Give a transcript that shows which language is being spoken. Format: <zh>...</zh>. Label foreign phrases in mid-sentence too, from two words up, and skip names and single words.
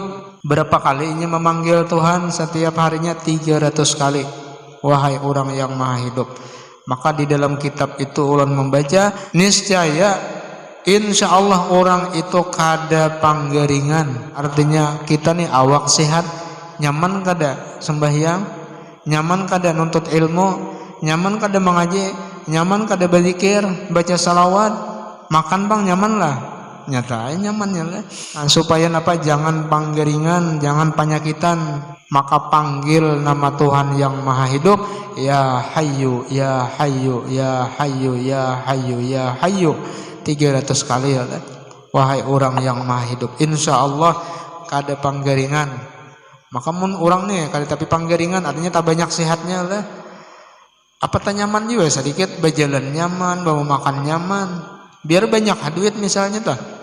<id>Berapa kali ia memanggil Tuhan? Setiap harinya 300 kali, wahai orang yang maha hidup.</id> <bjn>Maka di dalam kitab itu ulun membaca, niscaya</bjn> <ar>إن شاء الله</ar> <bjn>orang itu kada panggeringan, artinya kita nih awak sehat, nyaman kada sembahyang, nyaman kada nuntut ilmu, nyaman kada mengaji, nyaman kada berzikir, baca salawat, makan bang nyaman lah, nyata nyaman ya lah. Nah, supaya apa? Jangan panggeringan, jangan penyakitan, maka panggil nama Tuhan yang maha hidup,</bjn> <ar>يا حي يا حي يا حي يا حي يا حي</ar> <bjn>300 kali ya lah. Wahai orang yang maha hidup,</bjn> <ar>إن شاء الله</ar> <bjn>kada panggeringan. Maka mun orang nih kada tapi panggeringan, artinya tak banyak sehatnya lah. Apa tak nyaman juga sedikit, berjalan nyaman, bawa makan nyaman, biar banyak duit misalnya tuh.</bjn>